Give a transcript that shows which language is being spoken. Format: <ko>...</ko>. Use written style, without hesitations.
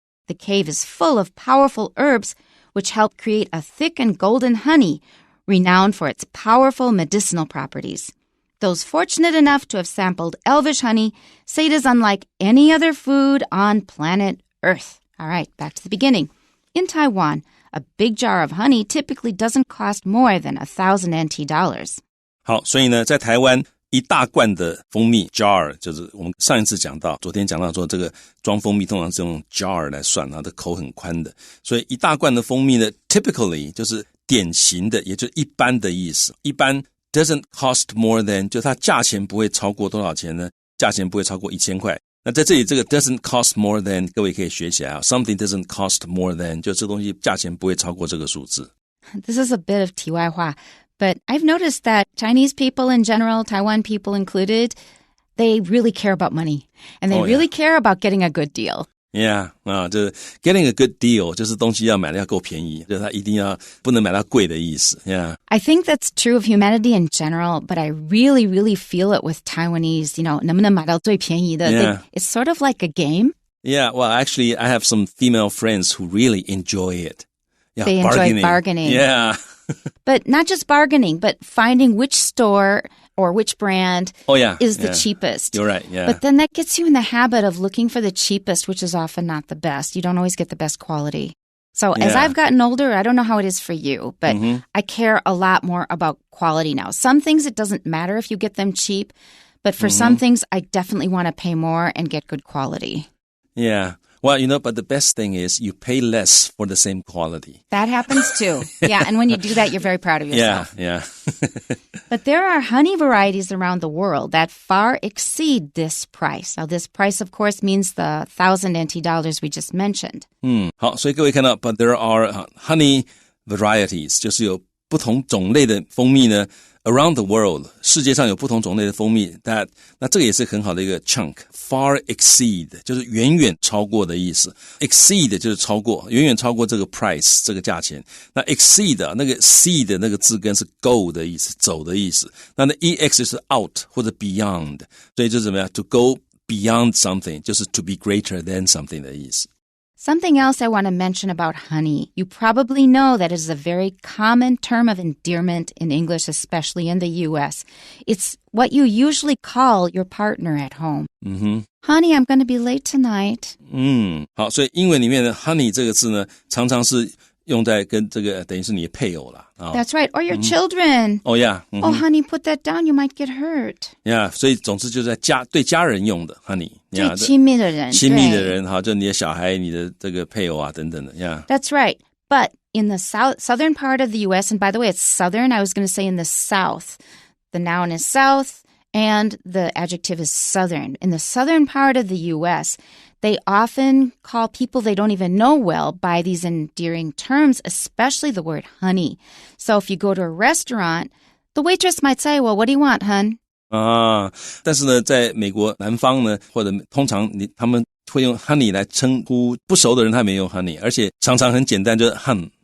<en>The cave is full of powerful herbs which help create a thick and golden honey, renowned for its powerful medicinal properties. Those fortunate enough to have sampled elvish honey say it is unlike any other food on planet Earth. All right, back to the beginning. In Taiwan, a big jar of honey typically doesn't cost more than 1,000 NT dollars.</en> <zh>好，所以呢，在台湾一大罐的蜂蜜 jar， 就是我们上一次讲到，昨天讲到说这个装蜂蜜通常是用 jar 来算，它的口很宽的，所以一大罐的蜂蜜呢 typically 就是典型的，也就是一般的意思。一般</zh> <en>doesn't cost more than</en> <zh>就它价钱不会超过多少钱呢？价钱不会超过1000块。那在这里这个</zh> <en>doesn't cost more than</en> <zh>各位可以学起来啊</zh> <en>something doesn't cost more than</en> <zh>就这东西价钱不会超过这个数字。</zh> <en>This is a bit of</en> <zh>题外话,</zh> <en>but I've noticed that Chinese people in general, Taiwan people included, they really care about money. And they really care about getting a good deal.</en> <zh>Yeah, 就是</zh> <en>getting a good deal</en> <zh>就是东西要买的要够便宜，就是它一定要不能买到贵的意思。</zh> <en>Yeah. I think that's true of humanity in general, but I really, really feel it with Taiwanese, you know,</en> <zh>能不能买到最便宜的?</zh> <en>Yeah. It's sort of like a game. Yeah, well, actually, I have some female friends who really enjoy it. Yeah, they enjoy bargaining. Yeah. But not just bargaining, but finding which store or which brand is the cheapest. You're right, yeah. But then that gets you in the habit of looking for the cheapest, which is often not the best. You don't always get the best quality. So as I've gotten older, I don't know how it is for you, but I care a lot more about quality now. Some things it doesn't matter if you get them cheap, but for some things I definitely want to pay more and get good quality. Yeah. Well, you know, but the best thing is you pay less for the same quality. That happens too. Yeah, and when you do that, you're very proud of yourself. Yeah. But there are honey varieties around the world that far exceed this price. Now, this price, of course, means the 1,000 NT dollars we just mentioned.</en> <zh>好，所以各位看到</zh> <en>but there are honey varieties,</en> <zh>就是有不同种类的蜂蜜呢</zh> <en>around the world,</en> <zh>世界上有不同种类的蜂蜜，那这个也是很好的一个 chunk.</zh> <en>Far exceed</en> <zh>就是远远超过的意思， exceed 就是超过，远远超过这个 price 这个价钱。那 exceed 那个 seed 那个字根是 go 的意思，走的意思。那 ex 就是 out 或者 beyond， 所以就怎么样</zh> <en>to go beyond something</en> <zh>就是</zh> <en>to be greater than something</en> <zh>的意思。</zh> <en>Something else I want to mention about honey. You probably know that it is a very common term of endearment in English, especially in the U.S. It's what you usually call your partner at home. Honey, I'm going to be late tonight.</en> <zh>好，所以英文里面的 honey 这个字呢，常常是用在跟这个等于是你的配偶啦。</zh> <en>That's right. Or your children. Oh, yeah. Oh, honey, put that down. You might get hurt.</en> <zh>Yeah, 所以总之就是在对家人用的 honey. 最亲密的人。亲密的人，好，就你的小孩、你的这个配偶啊等等的。</zh> <en>Yeah. That's right. But in the southern part of the U.S., and by the way, it's southern. I was going to say in the south. The noun is south, and the adjective is southern. In the southern part of the U.S., they often call people they don't even know well by these endearing terms, especially the word honey. So if you go to a restaurant, the waitress might say, well, what do you want, hun?</en> <zh>但是呢，在美国南方呢，或者通常他们会用 honey 来称呼不熟的人，他没用 honey， 而且常常很简单，就是 hun。</zh>